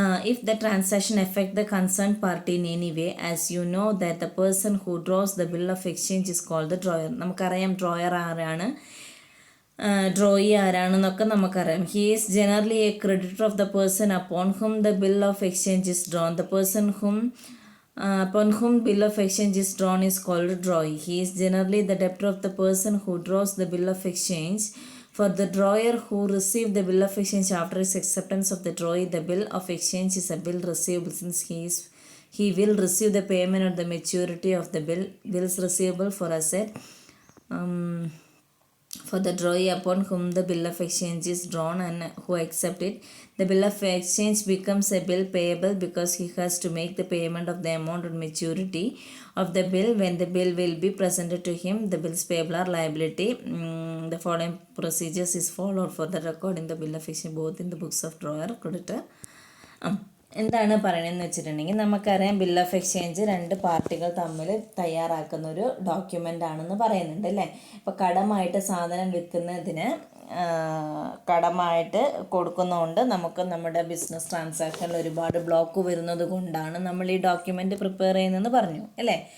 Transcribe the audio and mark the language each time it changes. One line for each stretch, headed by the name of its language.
English: If the transaction affect the concerned party in any way, as you know that the person who draws the bill of exchange is called the drawer.
Malayalam: നമുക്കറിയാം drawer ആരാണ്, drawee ആരാണെന്നൊക്കെ നമുക്കറിയാം.
English: He is generally a creditor of the person upon whom the bill of exchange is drawn. The person upon whom bill of exchange is drawn is called drawee. He is generally the debtor of the person who draws the bill of exchange. For the drawer who received the bill of exchange after his acceptance of the drawee, the bill of exchange is a bill receivable, since he will receive the payment at the maturity of the bills receivable for asset. For the drawee upon whom the bill of exchange is drawn and who accept it, the bill of exchange becomes a bill payable because he has to make the payment of the amount on maturity of the bill. When the bill will be presented to him, the bills payable are liability. The following procedures is followed for the recording the bill of exchange both in the books of drawer creditor.
Malayalam: എന്താണ് പറയണമെന്ന് വെച്ചിട്ടുണ്ടെങ്കിൽ നമുക്കറിയാം bill of exchange രണ്ട് പാർട്ടികൾ തമ്മിൽ തയ്യാറാക്കുന്ന ഒരു document ആണെന്ന് പറയുന്നുണ്ട് അല്ലേ. ഇപ്പോൾ കടമായിട്ട് സാധനം വിൽക്കുന്നതിന് കടമായിട്ട് കൊടുക്കുന്നതുകൊണ്ട് നമുക്ക് നമ്മുടെ ബിസിനസ് ട്രാൻസാക്ഷനിൽ ഒരുപാട് ബ്ലോക്ക് വരുന്നത് കൊണ്ടാണ് നമ്മൾ ഈ ഡോക്യുമെൻ്റ് പ്രിപ്പയർ ചെയ്യുന്നതെന്ന് പറഞ്ഞു അല്ലേ.